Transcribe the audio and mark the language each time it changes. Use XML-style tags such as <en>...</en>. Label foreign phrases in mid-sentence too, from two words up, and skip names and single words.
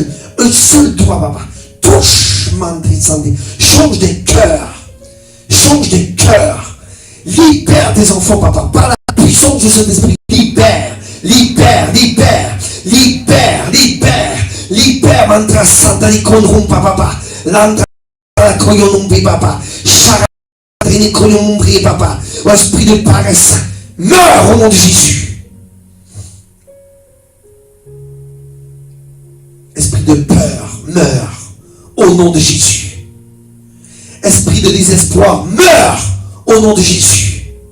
<fr>Un seul doigt, papa. Touche, Mandri Sandi. Change des cœurs. Libère tes enfants, papa. Par la puissance de cet esprit. Libère. Mantra Santa di Konrum, papa. Landra la Koyonumbi, papa. Charadrini Koyonumbi, papa. Au esprit de paresse. Meurs au nom de Jésus. Esprit de peur, meurs au nom de Jésus. Esprit de désespoir, meurs au nom de Jésus.</fr>